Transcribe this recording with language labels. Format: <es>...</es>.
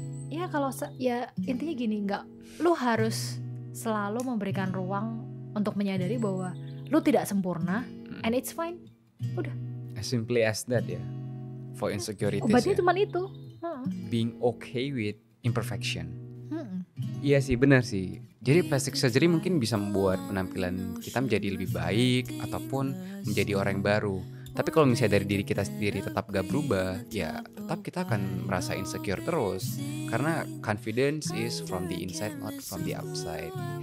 <id>Ya kalau ya intinya gini, lu harus selalu memberikan ruang untuk menyadari bahwa lu tidak sempurna,</id> <en>and it's fine.</en> <id>Udah.</id> <en>As simply as that ya. For insecurities.</en> <id>Obatnya ya. cuma itu.</id> <en>Being okay with imperfection.</en> <id>Iya sih, benar sih. Jadi plastic surgery mungkin bisa membuat penampilan kita menjadi lebih baik ataupun menjadi orang yang baru. Tapi kalau misalnya dari diri kita sendiri tetap gak berubah, ya tetap kita akan merasa insecure terus. Karena</id> <en>confidence is from the inside, not from the outside.</en>